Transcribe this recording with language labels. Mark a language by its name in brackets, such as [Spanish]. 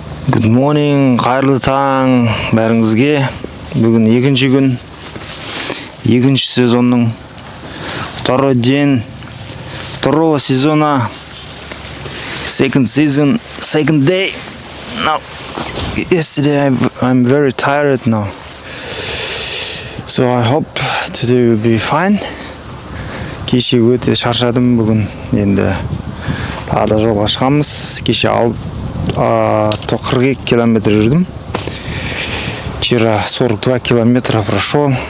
[English] Good morning, [Kazakh] қайырлы таң бәріңізге. Бүгін екінші күн, екінші сезонның [Russian] второй день второго сезона. [English] Second season, second day. Now, yesterday I'm very tired now. So I hope today will be fine. [Kazakh] Кеше өте шаршадым, бүгін енді тағы да жолға шығамыз. Кеше 42 километра жүрдім. [Russian] Вчера 42 километра прошел.